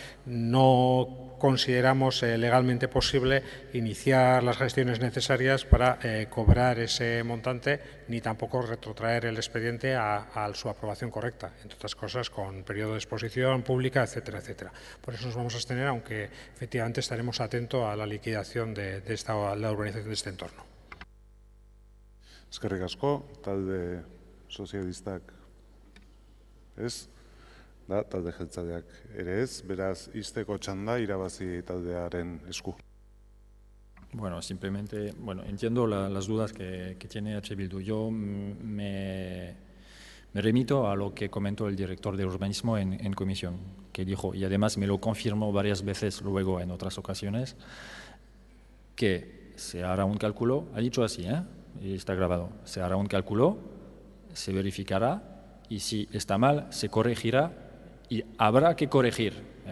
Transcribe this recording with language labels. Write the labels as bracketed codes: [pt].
[es] no consideramos legalmente posible iniciar las gestiones necesarias para cobrar ese montante, ni tampoco retrotraer el expediente a su aprobación correcta, entre otras cosas con periodo de exposición pública, etcétera, etcétera. Por eso nos vamos a abstener, aunque efectivamente estaremos atentos a la liquidación de la urbanización de este entorno. [eu] Eskerrik asko, talde sozialistak ez, da, talde jeltzaleak ere ez, beraz, izteko txanda Irabazi taldearen esku. [es] Bueno, simplemente, entiendo las dudas que tiene H. Bildu. Yo me remito a lo que comentó el director de urbanismo en comisión, que dijo, y además me lo confirmó varias veces luego en otras ocasiones, que se hará un cálculo, ha dicho así, y está grabado, se hará un cálculo, se verificará y si está mal se corregirá y habrá que corregir.